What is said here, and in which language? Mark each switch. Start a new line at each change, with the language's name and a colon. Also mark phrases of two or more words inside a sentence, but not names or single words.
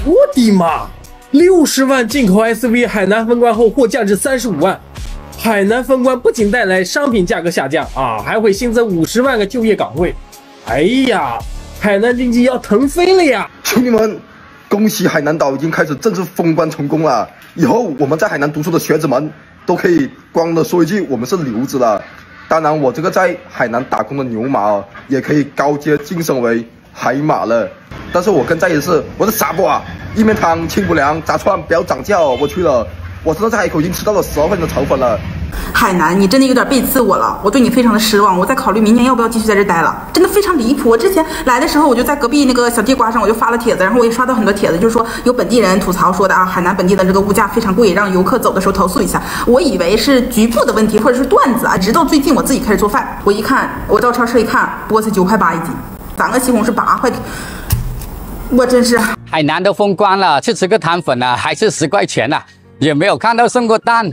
Chinese: 我的媽！60萬進口 SUV 海南封關後貨價值35萬。海南封關不僅帶來商品價格下降啊，還會新增50萬個就業崗位。哎呀，海南經濟要騰飛了呀！兄弟們，恭喜海南島已經開始正式封關成功了。以後我們在海南讀書的學子們都可以光的說一句我們是留子了。當然，我這個在海南打工的牛馬也可以高階晉升為海馬了。但是我更在意的是我的傻瓜啊，意面湯、清補涼、炸串不要漲價哦！我去了，我真的在海口已經吃到了12份的炒粉了。海南，你真的有点背刺我了，我对你非常的失望，我在考虑明年要不要继续在这待了，真的非常离譜。我之前來的時候，我就在隔壁那個小地瓜上，我就發了帖子，然後我也刷到很多帖子，就是說有本地人吐槽說的啊，海南本地的這個物價非常貴，讓遊客走的時候投訴一下。我以為是局部的問題或者是段子啊，直到最近我自己開始做飯，我一看，我到超市一看，菠菜9塊8一斤，3個西紅柿8塊，我真是。海南都封關了，去吃個湯粉啊，還是10塊錢啊，也沒有看到送過蛋。